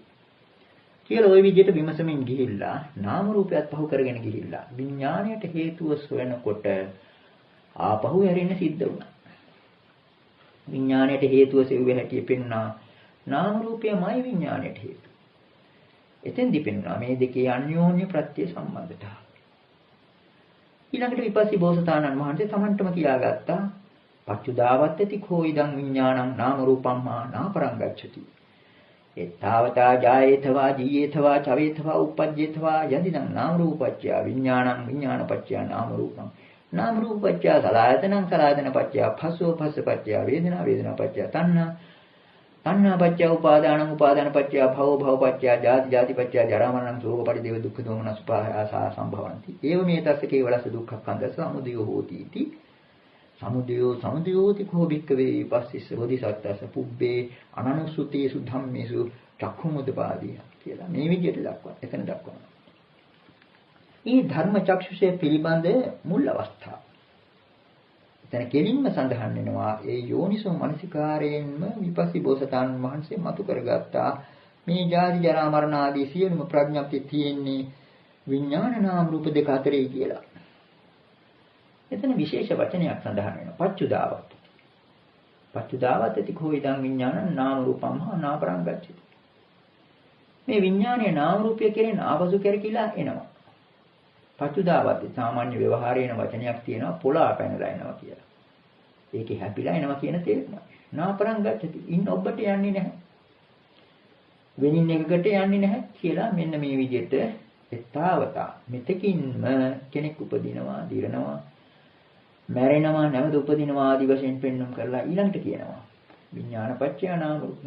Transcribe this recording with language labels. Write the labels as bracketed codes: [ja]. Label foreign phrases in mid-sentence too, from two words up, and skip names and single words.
[si] කියලා ওই විදිහට විමසමින් ගිහිල්ලා නාම රූපයත් පහු කරගෙන ගිහිල්ලා විඥාණයට හේතුව සොයනකොට ආපහු හැරෙන්න සිද්ධ වුණා. විඥාණයට හේතුව සෙව්ව හැටි පෙන්නා නාම රූපයමයි විඥාණයට හේතුව. එතෙන්දි පෙන්නා මේ දෙකේ අන්‍යෝන්‍ය ප්‍රත්‍ය සම්බන්ධතාවය. ඊළඟට විපස්සී බෝසතාණන් වහන්සේ තමන්ටම කියාගත්තා [pi] පච්චුදාවත්තති කෝ ඉදං විඥානං නාම රූපම්මා නාපරං ගච්ඡති. එතාවතා ජායේතවා ජීයේතවා චවේතවා උපජ්ජේතවා යදිදං නාම රූපච්චය විඥානං විඥානපච්චය නාම රූපං නාම රූපච්චය සලආයතනං සලආයතනපච්චය භස්සෝ භස්සපච්චය වේදනා වේදනාපච්චය තණ්හා තණ්හාපච්චය උපාදානං උපාදානපච්චය භවෝ භවපච්චය ජාති ජාතිපච්චය ජරා මරණං ශෝක පරිදේව දුක්ඛ දෝමනස් පහාසා සම්භවಂತಿ. ඒව මේ තස්ස කේවලස දුක්ඛක්ඛන්දස සමුදයෝ හෝති इति සමුදයෝති කෝ භික්ඛවේ විපස්සිස්ස බෝධිසත්වස පුබ්බේ අනනුසුතේසු ධම්මේසු චක්ඛුමුදපාදී [si] කියලා මේ විදිහට දක්වනවා. එතන දක්වනවා. මේ ධර්ම චක්ෂුෂය පිළිබඳ මුල් අවස්ථාව. එතන කෙලින්ම සඳහන් වෙනවා ඒ යෝනිසෝ මනසිකාරයෙන්ම විපස්සී බෝසතාණන් වහන්සේ මතු කරගත්තා මේ ජාති ජරා මරණ ආදී සියලුම ප්‍රඥප්තිය තියෙන්නේ විඥාන නාම රූප දෙක අතරේ කියලා. එතන විශේෂ වචනයක් සඳහන් වෙනවා පච්චුදාවත්. [pi] පච්චුදාවත්ති කෝ ඉදං විඥානං නාම රූපං නාපරං ගච්ඡති. [si] මේ විඥානයේ නාම රූපය කියන ආවසු කරකිලා එනවා. පච්චුදාවත්ති සාමාන්‍ය ව්‍යවහාරයේන වචනයක් තියෙනවා පොළා පැනලා එනවා කියලා. ඒකේ හැපිලා එනවා කියන තේරුම. [pi] නාපරං ගච්ඡති. [si] ඉන්න ඔබට යන්නේ නැහැ. වෙනින් එකකට යන්නේ නැහැ කියලා මෙන්න මේ විදිහට එතාවතා මෙතකින්ම කෙනෙක් උපදිනවා, දිරනවා, මැරෙනවා, නැවත උපදිනවා ආදී වශයෙන් පෙන්වම් කරලා ඊළඟට කියනවා [pi] විඥානපච්චය නාම රූපේ.